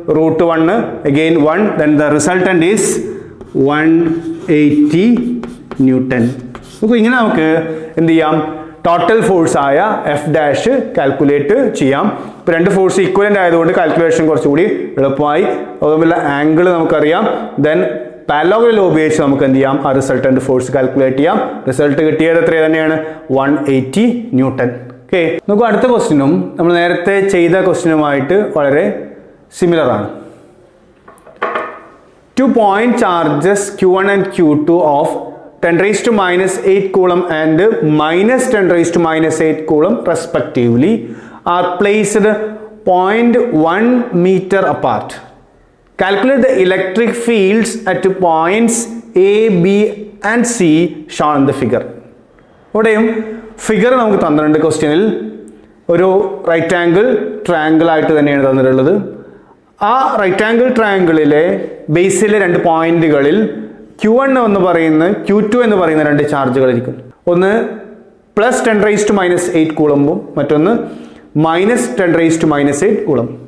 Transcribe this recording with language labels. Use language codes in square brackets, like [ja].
[en] √1 again 1, then the resultant is 180 newton. [ml] നോക്കൂ, ഇങ്ങനെ നമുക്ക് എന്ത് ചെയ്യാം? ടോട്ടൽ ഫോഴ്സ് ആയ F' കാൽക്കുലേറ്റ് ചെയ്യാം. ഇപ്പോൾ രണ്ട് ഫോഴ്സ് ഈക്വലൻ്റ് ആയതുകൊണ്ട് കാൽക്കുലേഷൻ കുറച്ചുകൂടി എളുപ്പമായി. അതുപോലെ ആംഗിൾ നമുക്കറിയാം. ദെൻ പാരലലോഗ്രാം ലോ ഉപയോഗിച്ച് നമുക്ക് എന്ത് ചെയ്യാം, ആ റിസൾട്ടന്റ് ഫോഴ്സ് കാൽക്കുലേറ്റ് ചെയ്യാം. റിസൾട്ട് കിട്ടിയത് എത്ര തന്നെയാണ്, 180 ന്യൂട്ടൺ. ഓക്കെ, നമുക്ക് അടുത്ത ക്വസ്റ്റ്യനും നമ്മൾ നേരത്തെ ചെയ്ത ക്വസ്റ്റ്യനുമായിട്ട് വളരെ സിമിലർ ആണ്. [en] 2 point charges Q1 and Q2 of 10 raised to minus 8 coulomb and minus 10 raised to minus 8 coulomb respectively are placed 0.1 meter apart. Calculate the electric fields at points A, B and C shown in the figure. [ml] ഇവിടെയും figure നമുക്ക് തന്നിട്ടുണ്ട്. ക്വസ്റ്റ്യനിൽ ഒരു right angle triangle ആയിട്ട് തന്നെയാണ് തന്നിട്ടുള്ളത്. ആ right angle ട്രയാങ്കിളിലെ ബേസിലെ 2 പോയിന്റുകളിൽ Q1 എന്ന് പറയുന്ന Q2 എന്ന് പറയുന്ന 2 ചാർജുകൾ ഇരിക്കും. ഒന്ന് പ്ലസ് 10 റൈസ് ടു മൈനസ് 8 കൂളമ്പും മറ്റൊന്ന് minus 10 raise to minus 8 coulomb.